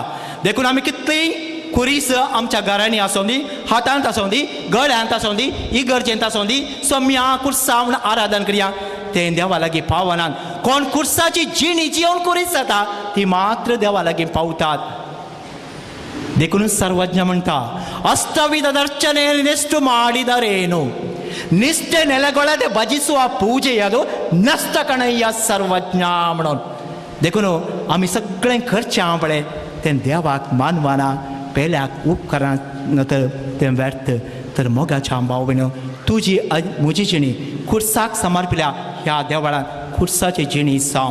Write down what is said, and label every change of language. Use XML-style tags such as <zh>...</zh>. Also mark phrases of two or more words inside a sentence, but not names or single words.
<kok>देखून आमी कितलीं कुरीस आमच्या घरांनी आसूं दी, हातांत आसूं दी, गळ्यांत आसूं दी, इगर्जेंत आसूं दी, सोम्या कुर्सा म्हूण आराधन करया, तें देवा लागीं पावनात. कोण कुर्साची जिणी जिवन कुरीस जाता ती मात्र देवा लागीं पावतात. देखून सर्वज्ञ म्हणटा,</kok> <kn>ಅಷ್ಟವಿಧದರ್ಚನೆ ನೆಷ್ಟು ಮಾಡಿದರೇನು, ನಿಷ್ಠೆ ನೆಲೆಗೊಳ್ಳದೆ ಭಜಿಸುವ ಪೂಜೆಯದು ನಷ್ಟ ಕಣಯ್ಯ ಸರ್ವಜ್ಞ म्हणून.</kn> <kok>देखून आमी सगळें करचें पळय तें देवाक मानवाना पेल्याक उपकारान तर तें व्यर्थ. तर मोगाच्या भाव भयणो, तुजी म्हजी जिणी खुर्साक समर्पिल्या ह्या देवळान खुर्साची जिणी जावं.</kok>